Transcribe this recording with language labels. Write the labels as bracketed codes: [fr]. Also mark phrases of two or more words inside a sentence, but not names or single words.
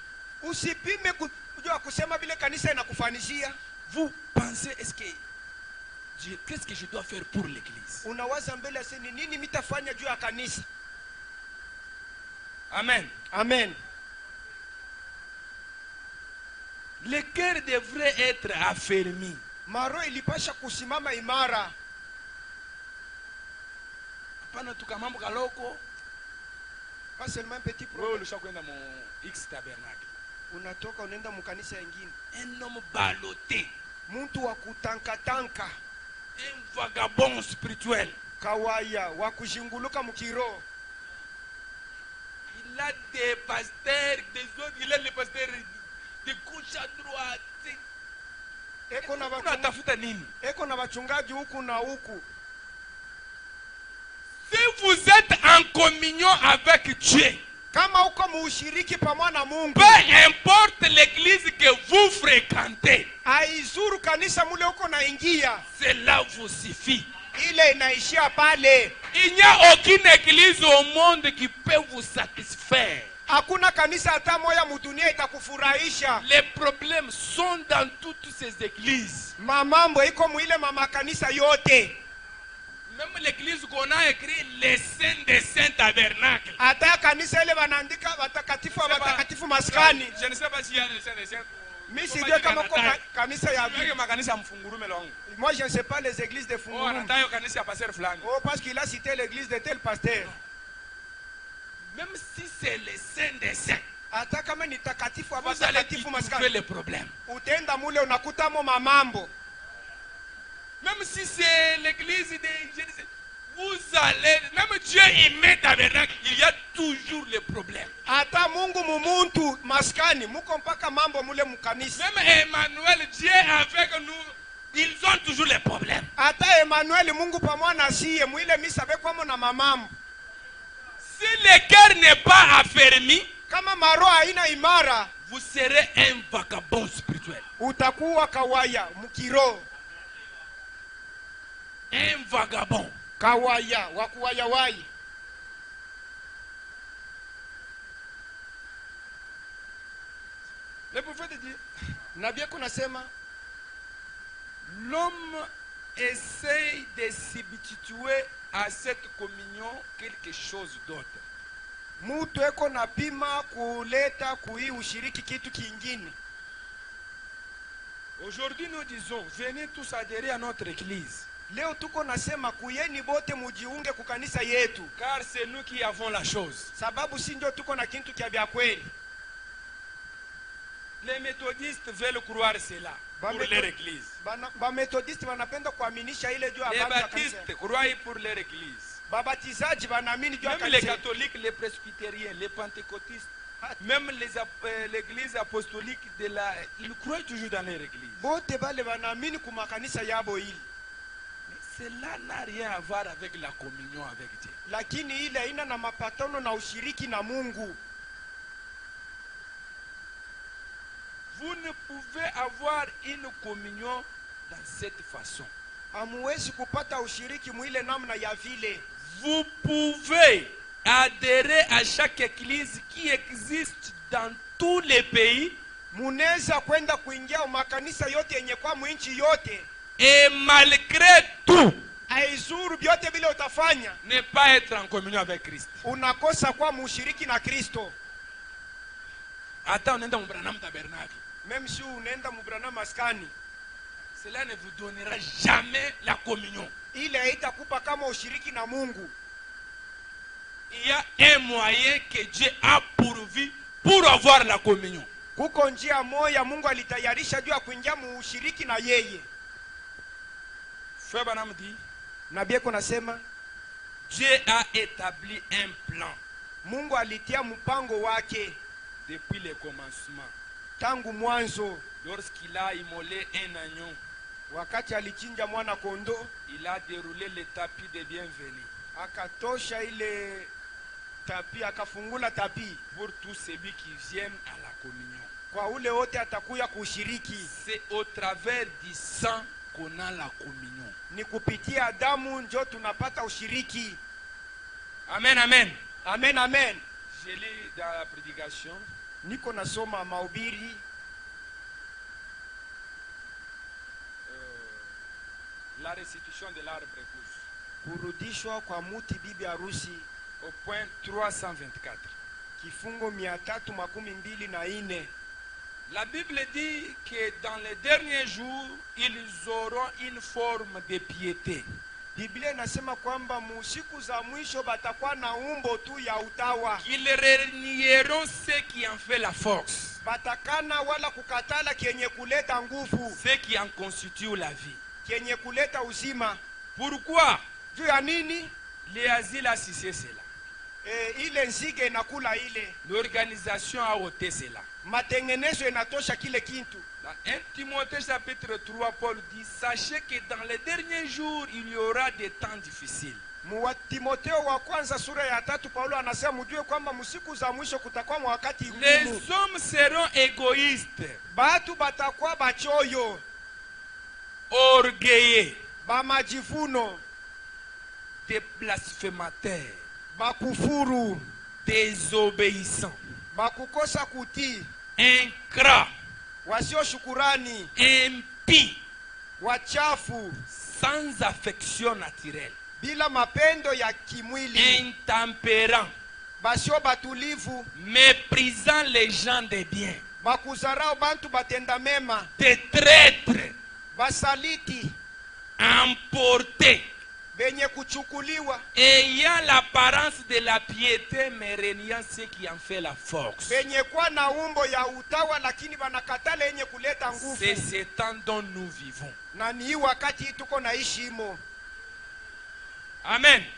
[fr] Vous pensez, qu'est-ce que je dois faire pour l'église? Amen. Amen. Le cœur devrait être affermi. [sw] Maro ilipasha kusimama imara. Hapana tukamambo kaloko. [fr] Pas seulement un petit problème. [sw] Wewe ulishakwenda mu X tabernacle. Unatoka unaenda mu kanisa nyingine. [fr] Un homme ballotté. [sw] Muntu wa kutanka. [fr] Un vagabond spirituel. [sw] Kawaya wa kujinguluka mukiro. [fr] Il a des pasteurs, des autres, il a les pasteurs de gauche à droite. [sw] Eko na wachungaji huku na huku. [fr] Si vous êtes en communion avec Dieu, [sw] kama uko muushiriki pamoja na Mungu, [fr] peu importe l'église que vous fréquentez, [sw] aizuru kanisa mule uko na ingia, [fr] cela vous suffit. [sw] Ile inaishia pale. [fr] Il n'y a aucune église au monde qui peut vous satisfaire. [sw] Hakuna kanisa hata moja mudunia itakufurahisha. [fr] Les problèmes sont dans toutes ces églises. [sw] Mamambo iko muile mama kanisa yote. [fr] Même l'église qu'on a écrit les saints des saints tabernacles. [sw] Hata kanisa ile wanaandika watakatifu wa watakatifu maskani. [fr] Je ne sais pas s'il y a les saints des saints. [sw] Mimi sijui kama kwa kanisa ya Mimi makanisa mfungurume longo. [fr] Moi je ne sais pas les églises de Oh, Fungurume. [sw] anatayo kanisa ya pasteur fulani. [fr] Oh, parce qu'il a cité l'église de tel pasteur. Même si c'est les saints des saints, [sw] Hata kama ni takatifu wa [fr] vous allez [sw] watakatifu [fr] trouver [sw] maskani. [fr] les problèmes. [sw] Utenda mule unakuta mo mamambo. [fr] Même si c'est l'église des... Je ne sais, vous allez... Même Dieu il met tabernacle, il y a toujours les problèmes. [sw] Hata Mungu mumuntu maskani muko mpaka mambo mule mukanisa. [fr] Même Emmanuel, Dieu avec nous, ils ont toujours les problèmes. [sw] Hata Emmanuel Mungu pamoja na siye mwile misa bekwamo na mamambo. [fr] Si le cœur n'est pas affermi, [sw] Kama maro haina imara, [fr] vous serez un vagabond spirituel. [sw] utakuwa kawaya mukiro. [fr] Un vagabond. [sw] Kawaya wakuwaya wai. [fr] Le prophète dit, [sw] Nabii kunasema [fr] l'homme essaye de substituer à cette communion quelque chose d'autre. [sw] mutu eko napima kuleta kui ushiriki kitu kingine. [fr] Aujourd'hui nous disons, venez tous adhérer à notre église. [sw] Leo tuko nasema kuyeni bote mujiunge kukanisa yetu. [fr] Car c'est nous qui avons la chose. [sw] Sababu si ndio tuko na kintu kia vya kweli. [fr] Les méthodistes veulent croire cela pour leur église. [sw] Ba methodiste wanapenda kuaminisha ile juu [fr] Les [sw] habari ya kanisa. [fr] baptistes croient pour leur église. [sw] Babatizaji wanaamini juu ya [fr] Même les [sw] kanisa. [fr] catholiques, les presbytériens, les pentecôtistes, même l'église apostolique de la... Ils croient toujours dans leur église. [sw] Bote bale wanaamini kuma kanisa yabo hili. [fr] Mais cela n'a rien à voir avec la communion avec Dieu. [sw] Lakini ile haina na mapatano na ushiriki na Mungu. [fr] Vous ne pouvez avoir une communion dans cette façon. [sw] Hamuwezi kupata ushiriki mwile namna ya vile. [fr] Vous pouvez adhérer à chaque église qui existe dans tous les pays [sw] Muneza kwenda kuingia makanisa yote yenye kwa mwinchi yote. [fr] et malgré tout [sw] Aizuru byote vile utafanya. [fr] ne pas être en communion avec Christ. [sw] Unakosa kwa mushiriki na Kristo. [fr] Attends, on est dans le Branham tabernacle. [sw] Même si unaenda mubrana maskani. [fr] Cela ne vous donnera jamais la communion. [sw] Ile haitakupa kama ushiriki na Mungu. [fr] Il y a un moyen que Dieu a pourvu pour avoir la communion. [sw] Kuko njia moja Mungu alitayarisha juu ya kuingia mushiriki na yeye. [fr] Frère Branham dit, [sw] Nabii kunasema [fr] Dieu a établi un plan [sw] Mungu alitia mpango wake [fr] depuis le commencement. [sw] tangu mwanzo. [fr] Lorsqu'il a immolé un agneau, [sw] Wakati alichinja mwana kondo, [fr] il a déroulé le tapis de bienvenue [sw] akatosha ile tapi, akafungula tapi [fr] pour tous ceux qui viennent à la communion. [sw] kwa ule wote atakuya kushiriki. [fr] C'est au travers du sang qu'on a la communion. [sw] Ni kupitia damu njo tunapata ushiriki. [fr] Amen, amen. [sw] Amen, amen. [fr] Je lis dans la prédication. [sw] Niko nasoma mahubiri [fr] La restitution de l'arbre épouse. [sw] kurudishwa kwa muti bibi harusi, [fr] Au point 324. [sw] kifungo 324. [fr] La Bible dit que dans les derniers jours, ils auront une forme de piété. [sw] Biblia inasema kwamba musiku za mwisho batakuwa na umbo tu ya utawa. [fr] Qu'ils renieront ce qui en fait la force, [sw] Batakana wala kukatala kenye kuleta nguvu, [fr] ce qui en constitue la vie. [sw] kenye kuleta uzima. [fr] Pourquoi? [sw] Juu ya nini? [fr] Les asiles a cessé cela. [sw] Ile nzige inakula ile. [fr] L'organisation a ôté cela. [sw] Matengenezo inatosha kile kintu. [fr] Dans 1 Timothée chapitre 3, Paul dit, sachez que dans les derniers jours, il y aura des temps difficiles. [sw] Mu Timotheo wa kwanza sura ya 3 Paulo anasema mjue kwamba msiku za mwisho kutakuwa wakati ngumu. [fr] Les hommes seront égoïstes, [sw] Batu batakuwa bachoyo, [fr] orgueilleux, [sw] bamajivuno, [fr] des blasphémateurs, [sw] bakufuru, [fr] désobéissants, [sw] bakukosa kutii, [fr] ingrats, [sw] wasio shukurani, [fr] impies, [sw] wachafu, [fr] sans affection naturelle, [sw] bila mapendo ya kimwili, [fr] intempérants, [sw] basio batulivu, [fr] méprisant les gens de bien, [sw] bakuzarao bantu batenda mema, [fr] des traîtres, [sw] basaliti, [fr] emportés, [sw] benye kuchukuliwa, [fr] ayant l'apparence de la piété mais reniant ce qui en fait la force. [sw] benye kwa na umbo ya utawa lakini banakatala yenye kuleta nguvu. [fr] C'est ce temps dont nous vivons. [sw] Na ni wakati tuko naishi imo. Amen.